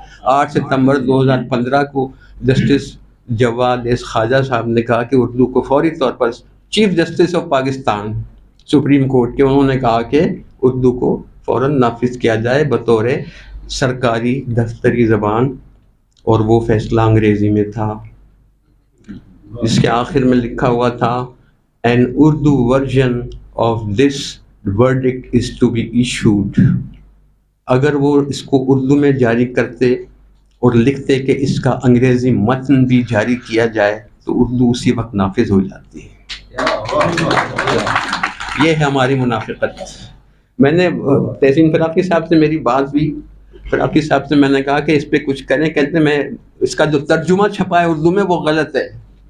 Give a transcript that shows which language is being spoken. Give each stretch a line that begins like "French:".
Urdu: 8 ستمبر 2015 کو جسٹس جواد ایس خواجہ صاحب نے کہا کہ اردو کو فوری طور پر, chief justice of Pakistan supreme court کے, انہوں نے کہا کہ اردو کو فوراً نافذ کیا جائے بطور سرکاری دفتری زبان, اور وہ فیصلہ انگریزی میں تھا. اس کے آخر میں لکھا ہوا تھا
English: an Urdu version of this verdict is to be issued.
Urdu: اگر وہ اس کو اردو میں جاری کرتے اور لکھتے کہ اس کا انگریزی متن بھی جاری کیا جائے تو اردو اسی وقت نافذ ہو جاتی ہے. یہ ہے ہماری منافقت. میں نے تحسین فراقی صاحب سے میری بات ہوئی, فراقی صاحب سے میں نے کہا کہ اس پہ کچھ کریں, کہتے میں اس کا جو ترجمہ چھپا ہے اردو میں وہ غلط ہے.